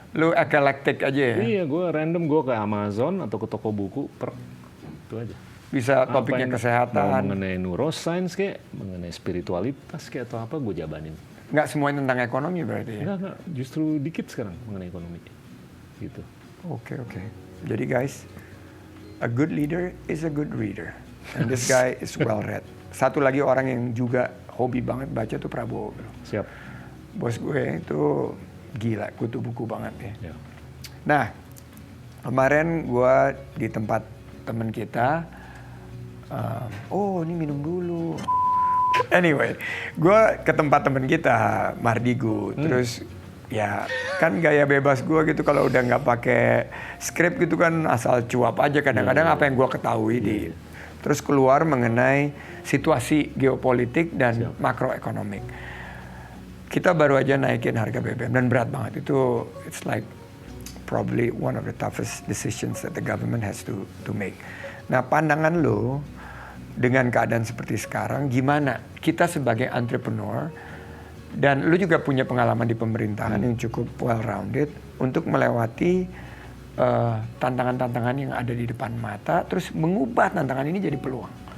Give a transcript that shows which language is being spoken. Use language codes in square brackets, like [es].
[id] Lu eclectic aja ya? Iya, gue random. Gue ke Amazon atau ke toko buku. Itu aja. Bisa topiknya kesehatan. Mau mengenai neuroscience kayak, mengenai spiritualitas kayak atau apa, gue jabanin. Nggak semuanya tentang ekonomi berarti ya? Enggak. Justru dikit sekarang mengenai ekonomi. Gitu. Oke. [en] Jadi guys, a good leader is a good reader. And this guy is well read. [id] Satu lagi orang yang juga hobi banget baca tuh Prabowo. Siap. Bos gue itu gila, kutu buku banget ya. Ya. Nah, kemarin gue di tempat temen kita, oh ini minum dulu. Anyway, gue ke tempat temen kita, Mardigu, terus ya kan gaya bebas gue gitu kalau udah nggak pakai skrip gitu kan asal cuap aja kadang-kadang apa yang gue ketahui terus keluar mengenai situasi geopolitik dan makroekonomik. Kita baru aja naikin harga BBM dan berat banget itu, [en] it's like probably one of the toughest decisions that the government has to make. [id] Nah, pandangan lo dengan keadaan seperti sekarang gimana kita sebagai entrepreneur dan lu juga punya pengalaman di pemerintahan yang cukup well-rounded untuk melewati tantangan-tantangan yang ada di depan mata, terus mengubah tantangan ini jadi peluang.